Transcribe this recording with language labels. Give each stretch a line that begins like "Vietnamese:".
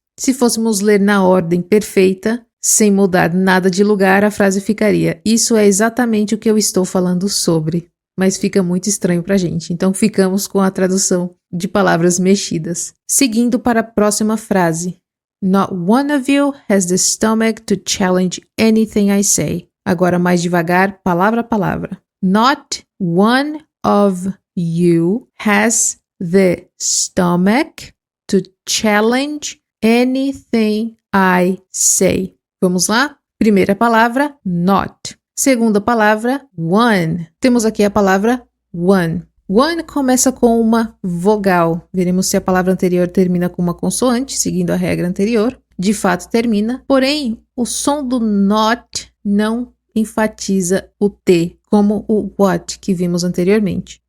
Portuguese: Se fôssemos ler na ordem perfeita, sem mudar nada de lugar, a frase ficaria: isso é exatamente o que eu estou falando sobre. Mas fica muito estranho pra gente, então ficamos com a tradução de palavras mexidas. Seguindo para a próxima frase.
English: Not one of you has the stomach to challenge anything I say.
Portuguese: Agora mais devagar, palavra a palavra.
English: Not one of you has the stomach to challenge anything I say.
Portuguese: Vamos lá? Primeira palavra, not. Segunda palavra, one. Temos aqui a palavra one. One começa com uma vogal. Veremos se a palavra anterior termina com uma consoante, seguindo a regra anterior. De fato termina, porém o som do not não enfatiza o T, como o what que vimos anteriormente.